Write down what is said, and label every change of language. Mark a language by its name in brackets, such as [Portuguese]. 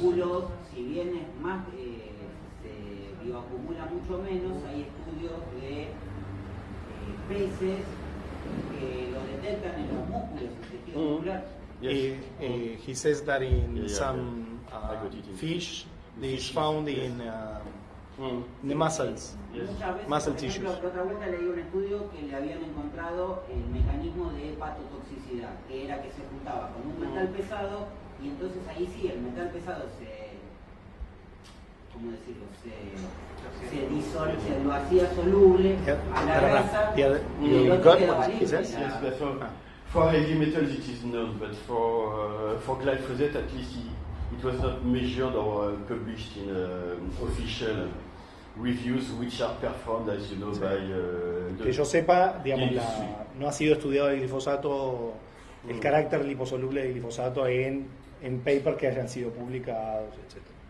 [Spanish] músculos, si bien es más, se bioacumula mucho menos, hay estudios de peces que lo detectan en los músculos, en el tejido muscular. [English] Yes. He says that in Yeah, some I got it in fish, is found in the muscles. Yes. [Spanish] Muchas veces, [English] Muscle [Spanish] por ejemplo, [English] tissues. [Spanish] la otra vuelta leí un estudio que le habían encontrado el mecanismo de hepatotoxicidad, que era que se juntaba con un metal pesado y entonces ahí sí el metal pesado ¿cómo decirlo? Se lo hacía soluble a la grasa y el otro quedaba libre. [English] Yes, but for heavy metals it is known, but for glyphosate at least it was not measured or published in official reviews which are performed, as you know, by [Spanish] Que yo sepa, digamos, [English] industry. [Spanish] no ha sido estudiado el glifosato, el carácter liposoluble del glifosato en papers que hayan sido publicados, etc.